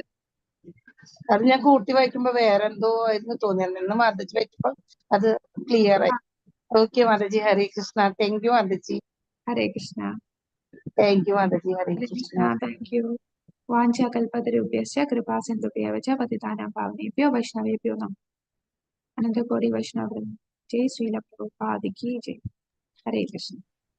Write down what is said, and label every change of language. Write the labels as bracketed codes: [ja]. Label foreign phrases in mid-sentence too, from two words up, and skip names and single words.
[ml] അത് ഞാൻ കൂട്ടി വായിക്കുമ്പോ വേറെ എന്തോ ആയിരുന്നു തോന്നിയത്. ഇന്ന് മാതാജി വായിച്ചപ്പോ അത് [en] ക്ലിയർ ആയി. [ml] ഓക്കെ മാതാജി. ഹരേ കൃഷ്ണ. [en] thank you [ml] മാതാജി. ഹരേ കൃഷ്ണ. [en] thank you [ml] മാതാജി. ഹരേ കൃഷ്ണ. [en] thank you. [sa] वाञ्छाकल्पतरुभ्यश्च कृपासिन्धुभ्यः च पतितानां पावनेभ्यो वैष्णवेभ्यो नमः. अनन्तकोटि वैष्णववृन्दम्. [hi] जय श्रील प्रभुपाद की जय. [ml] ഹരേ കൃഷ്ണ.